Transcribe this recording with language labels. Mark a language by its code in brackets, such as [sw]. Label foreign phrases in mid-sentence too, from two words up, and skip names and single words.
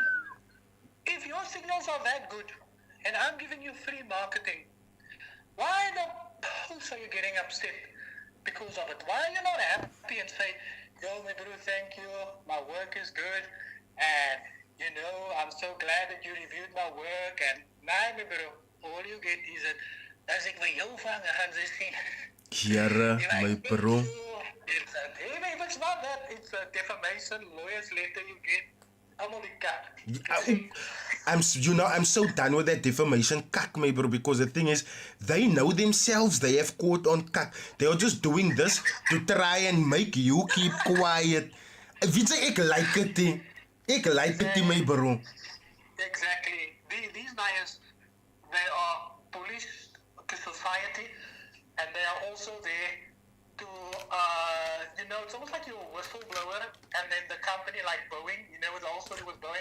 [en] If your signals are that good, and I'm giving you free marketing, why the post are you getting upset because of it? Why are you not happy and say, yo, my bro, thank you, my work is good, and I'm so glad that you reviewed my work. And nee, my bro, all you get is that [af] as ik by jou vang, gaan ze sien. [en] Here, my bro. It's if it's not that, it's a defamation, lawyer's letter you get. [af] Allemaal die kak. [en] I'm so done with that defamation kak, my bro, because the thing is, they know themselves they have caught on kak. They are just doing this to try and make you keep quiet. [af] Weet jy, ek [en] like it, [af] eh. Ek [en] like it, my bro. Exactly. These guys, they are police to society, and they are also there to, it's almost like you're a whistleblower, and then the company like Boeing, with the whole story with Boeing.